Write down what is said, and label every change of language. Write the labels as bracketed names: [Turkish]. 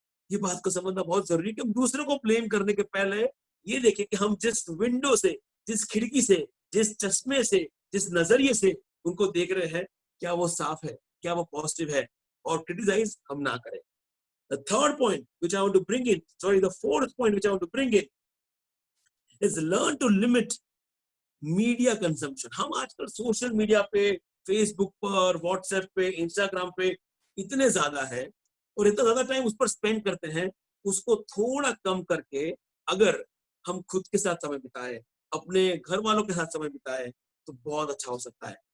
[Hindi] ये बात को समझना बहुत जरूरी है कि हम दूसरों को ब्लेम करने के पहले ये देखें कि हम जिस विंडो से, जिस खिड़की से, जिस चश्मे से, जिस नजरिए से उनको देख रहे हैं, क्या वो साफ है, क्या वो पॉजिटिव है, और क्रिटिसाइज हम ना करें। [English] The third point which I want to bring in, sorry, the fourth point which I want to bring in is learn to limit media consumption. [Hindi] हम आजकल सोशल मीडिया पे, फेसबुक पर, व्हाट्सएप पे, इंस्टाग्राम पे इतने ज्यादा है और इतना ज्यादा टाइम उस पर स्पेंड करते हैं, उसको थोड़ा कम करके अगर हम खुद के साथ समय बिताए, अपने घर वालों के साथ समय बिताए, तो बहुत अच्छा हो सकता है।